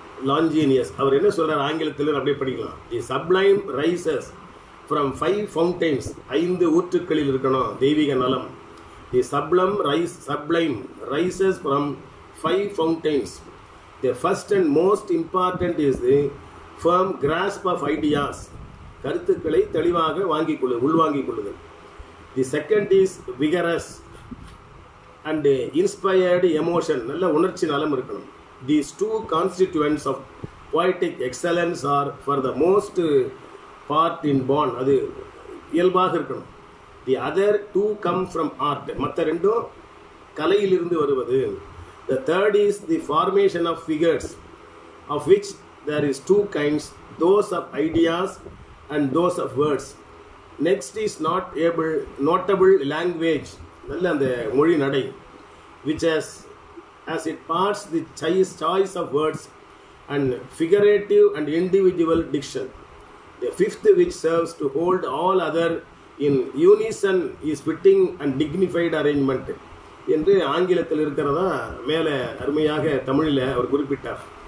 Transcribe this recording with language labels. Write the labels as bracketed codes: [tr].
[ta] லான்ஜீனியஸ் அவர் என்ன சொல்றார் ஆங்கிலத்தில் அப்படியே படிக்கலாம். [en] the sublime rises from 5 fountains, [ta] 5 ஊற்றுக்களில் இருக்கணும் தெய்வீக நலம். [en] The sublime rises from 5 fountains. The first and most important is the firm grasp of ideas. [ta] கருத்துக்களை தெளிவாக உள்வாங்கிக் கொள்ளுதல். [en] The second is vigorous and inspired emotion. [ta] நல்ல உணர்ச்சி நலம் இருக்கணும். [en] These 2 constituents of poetic excellence are for the most part inborn. [ta] அது இயல்பாக இருக்கணும். [en] The other 2 come from art. [ta] மற்ற ரெண்டும் கலையிலிருந்து வருவது. [en] The third is the formation of figures, of which there is 2 kinds, those of ideas and those of words. Next is notable language, [ta] நல்ல அந்த மொழி நடை, [en] which as it parts the choice of words and figurative and individual diction. The fifth, which serves to hold all other in unison, is fitting and dignified arrangement. [ta] என்று ஆங்கிலத்தில் இருக்கிறதா மேலே அருமையாக தமிழில் அவர் குறிப்பிட்டார்.